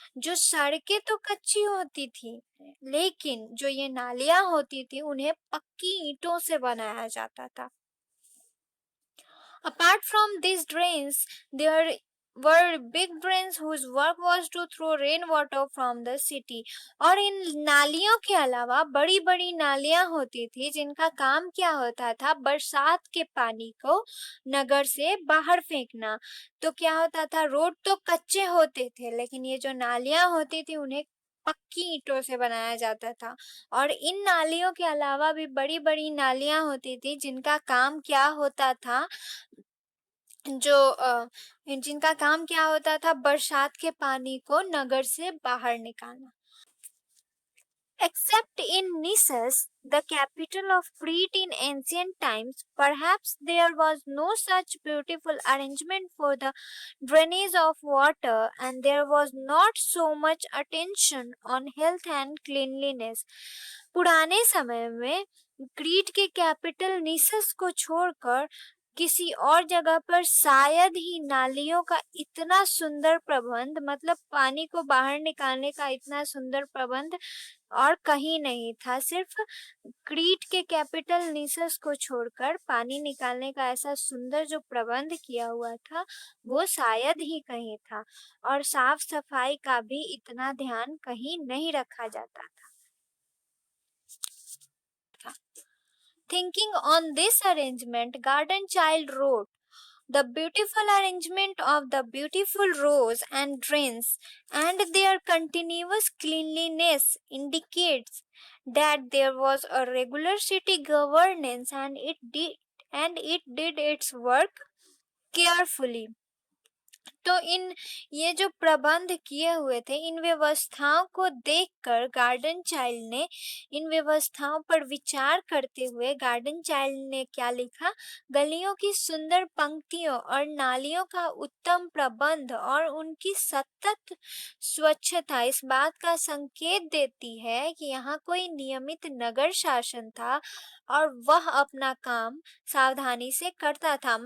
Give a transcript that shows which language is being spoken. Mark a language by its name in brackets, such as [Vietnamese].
[Hindi] जो सड़कें तो कच्ची होती थी, लेकिन जो ये नालियां होती थी उन्हें पक्की ईंटों से बनाया जाता था। [English] Apart from these drains, there were big drains whose work was to throw rainwater from the city. [Hindi] और इन नालियों के अलावा बड़ी बड़ी नालियां होती थी जिनका काम क्या होता था, बरसात के पानी को नगर से बाहर फेंकना। तो क्या होता था, रोड तो कच्चे होते थे लेकिन ये जो नालियां होती थी उन्हें पक्की ईंटों से बनाया जाता था। और इन नालियों के अलावा भी बड़ी बड़ी नालियां होती थी जिनका काम क्या होता था, जिनका काम क्या होता था, बरसात के पानी को नगर से बाहर निकालना। [English] Except in Nissus, the capital of Crete in ancient times, perhaps there was no such beautiful arrangement for the drainage of water, and there was not so much attention on health and cleanliness. [Hindi] पुराने समय में क्रीट के capital निसस को छोड़कर किसी और जगह पर शायद ही नालियों का इतना सुंदर प्रबंध, मतलब पानी को बाहर निकालने का इतना सुंदर प्रबंध और कहीं नहीं था। सिर्फ क्रीट के कैपिटल निसस को छोड़कर पानी निकालने का ऐसा सुंदर जो प्रबंध किया हुआ था वो शायद ही कहीं था, और साफ सफाई का भी इतना ध्यान कहीं नहीं रखा जाता था। [English] Thinking on this arrangement, Garden Child wrote, the beautiful arrangement of the beautiful rows and drains and their continuous cleanliness indicates that there was a regular city governance, and it did its work carefully. [Hindi] तो ये जो प्रबंध किए हुए थे, इन व्यवस्थाओं को देखकर गार्डन चाइल्ड ने, इन व्यवस्थाओं पर विचार करते हुए गार्डन चाइल्ड ने क्या लिखा, गलियों की सुंदर पंक्तियों और नालियों का उत्तम प्रबंध और उनकी सतत स्वच्छता इस बात का संकेत देती है कि यहाँ कोई नियमित नगर शासन था और वह अपना काम सावधानी से करता था।